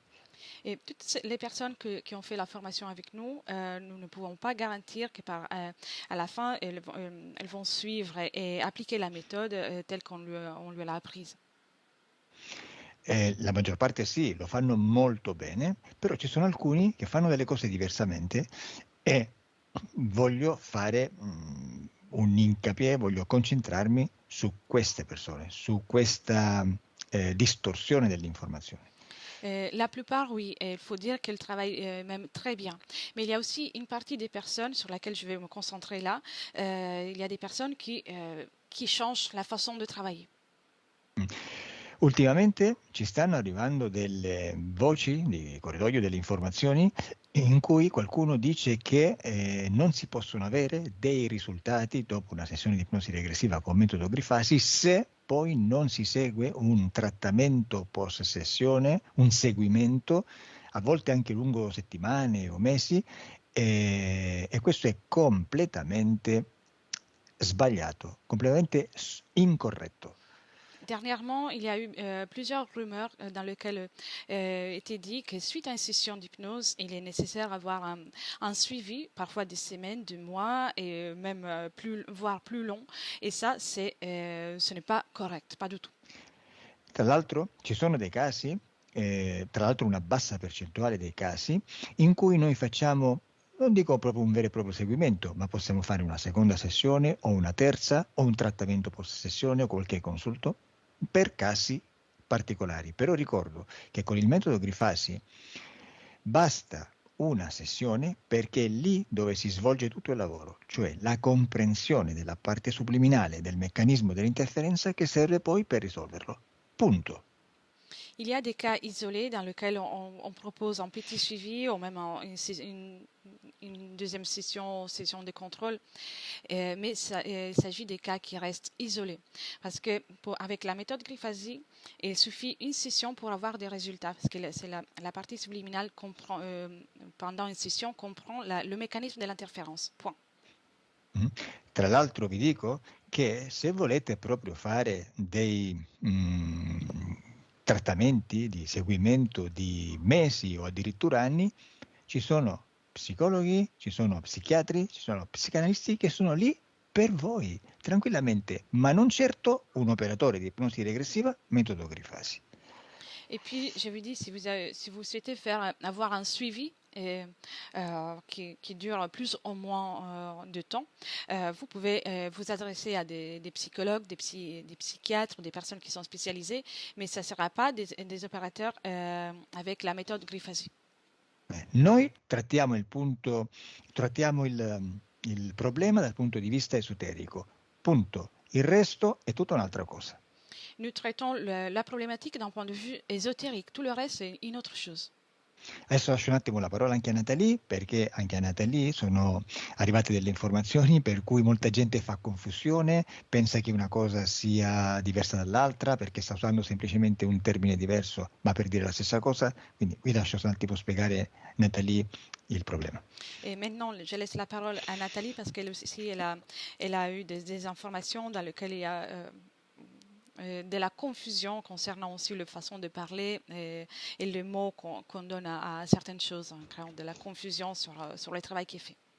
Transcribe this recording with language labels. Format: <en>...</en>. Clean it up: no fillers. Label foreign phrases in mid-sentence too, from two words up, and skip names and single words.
<fr>Et toutes les personnes qui ont fait la formation avec nous, nous ne pouvons pas garantir à la fin, elles vont suivre et appliquer la méthode telle qu'on lui l'a apprise.</fr> <it>La maggior parte sì, lo fanno molto bene, però ci sono alcuni che fanno delle cose diversamente e voglio fare un incapié, voglio concentrarmi su queste persone, su questa distorsione dell'informazione.</it> <fr>La plupart, oui, il faut dire qu'elles travaillent même très bien. Mais il y a aussi une partie des personnes sur laquelle je vais me concentrer là. Il y a des personnes qui changent la façon de travailler.</fr> <it>Ultimamente ci stanno arrivando delle voci di corridoio delle informazioni in cui qualcuno dice che non si possono avere dei risultati dopo una sessione di ipnosi regressiva con metodo Grifasi se poi non si segue un trattamento post sessione, un seguimento, a volte anche lungo settimane o mesi, e questo è completamente sbagliato, completamente incorretto.</it> <fr>Dernièrement, il y a eu plusieurs rumeurs dans lesquelles était dit que suite à une session d'hypnose, il est nécessaire d'avoir un suivi, parfois des semaines, des mois et même voire plus long. Et ça, ce n'est pas correct, pas du tout.</fr> <it>Tra l'altro ci sono dei casi, tra l'altro una bassa percentuale dei casi, in cui noi facciamo, non dico proprio un vero e proprio seguimento, ma possiamo fare una seconda sessione o una terza o un trattamento post sessione o qualche consulto per casi particolari. Però ricordo che con il metodo Grifasi basta una sessione perché è lì dove si svolge tutto il lavoro, cioè la comprensione della parte subliminale del meccanismo dell'interferenza che serve poi per risolverlo. Punto.</it> <fr>Il y a des cas isolés dans lesquels on propose un petit suivi ou même une deuxième session de contrôle, mais il s'agit des cas qui restent isolés. Parce que avec la méthode Grifasi, il suffit une session pour avoir des résultats, parce que c'est la partie subliminale comprend, pendant une session comprend le mécanisme de l'interférence. Point.</fr> <it>Tra l'altro vi dico che se volete proprio fare dei trattamenti di seguimento di mesi o addirittura anni, ci sono psicologi, ci sono psichiatri, ci sono psicanalisti che sono lì per voi, tranquillamente, ma non certo un operatore di ipnosi regressiva metodo Grifasi.</it> <fr>Et puis, je vous dis, si vous souhaitez avoir un suivi qui dure plus ou moins de temps, vous pouvez vous adresser à des psychologues, des psychiatres, des personnes qui sont spécialisées, mais ça ne sera pas des opérateurs avec la méthode Grifasi.</fr> <it>Noi trattiamo il problema dal punto di vista esoterico, punto. Il resto è tutta un'altra cosa.</it> <fr>Nous traitons la problématique d'un point de vue ésotérique. Tout le reste, c'est une autre chose.</fr> <it>Adesso lascio un attimo la parola anche a Nathalie, perché anche a Nathalie sono arrivate delle informazioni per cui molta gente fa confusione, pensa che una cosa sia diversa dall'altra perché sta usando semplicemente un termine diverso ma per dire la stessa cosa, quindi qui lascio un attimo spiegare Nathalie il problema.</it> <fr>Et maintenant, je laisse la parole à Nathalie parce qu'elle aussi, elle a eu des informations dans lesquelles il y a de la confusion concernant aussi la façon de parler et les mots qu'on donne à certaines choses, hein, créant de la confusion sur le travail qui est fait.</fr>